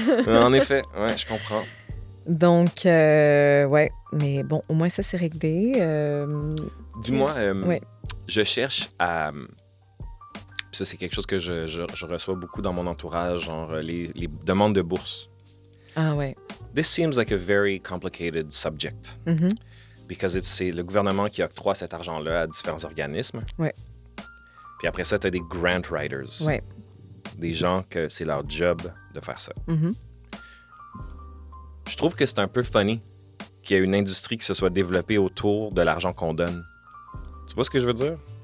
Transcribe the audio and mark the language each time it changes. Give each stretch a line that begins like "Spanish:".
French: En effet, ouais, je comprends. Donc, ouais. Mais bon, au moins, ça, c'est réglé. Dis-moi, ouais. je cherche à... Puis ça, c'est quelque chose que je reçois beaucoup dans mon entourage, genre les demandes de bourse. Ah, ouais.
English: This seems like a very complicated subject. Mhm.
French: Because c'est le gouvernement qui octroie cet argent-là à différents organismes. Ouais. Puis après ça, tu as des grant writers. Ouais. Des gens que c'est leur job de faire ça. Mhm. Je trouve que c'est un peu funny qu'il y ait une industrie qui se soit développée autour de l'argent qu'on donne. Tu vois ce que je veux dire?